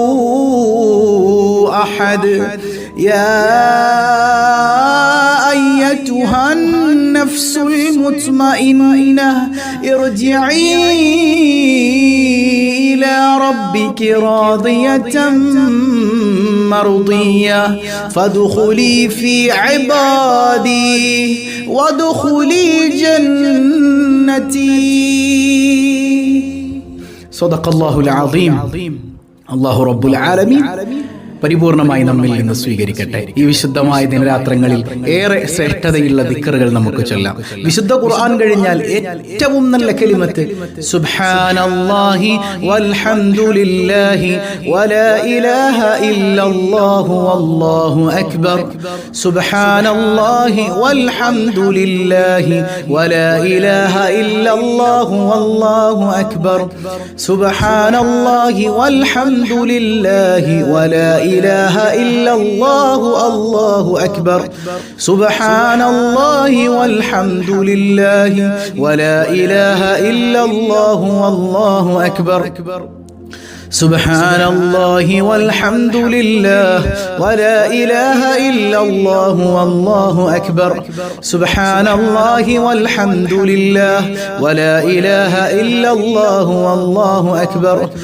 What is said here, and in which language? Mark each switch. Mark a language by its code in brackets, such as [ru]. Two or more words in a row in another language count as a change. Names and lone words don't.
[ar] أحد يا أيتها النفس المطمئنة ارجعي إلى ربك راضية مرضية فادخلي في عبادي وادخلي جنتي. صدق الله العظيم. الله رب العالمين [ml] പരിപൂർണമായി നമ്മിൽ നിന്ന് സ്വീകരിക്കട്ടെ. ഈ വിശുദ്ധമായ ദിനരാത്രങ്ങളിൽ ഏറെ ശ്രേഷ്ഠതയുള്ള ദിക്റുകൾ നമുക്ക് ചൊല്ലാം. വിശുദ്ധ ഖുർആൻ കഴിഞ്ഞാൽ ഏറ്റവും നല്ല കലിമത്ത് [ar] سبحان الله والحمد لله ولا إله إلا الله والله أكبر سبحان الله والحمد لله ولا إله إلا الله والله أكبر سبحان الله والحمد لله ولا إله إلا الله الله أكبر سبحان الله والحمد لله ولا إله إلا الله والله أكبر سبحان الله والحمد لله ولا إله إلا الله والله أكبر سبحان الله والحمد لله ولا إله إلا الله والله أكبر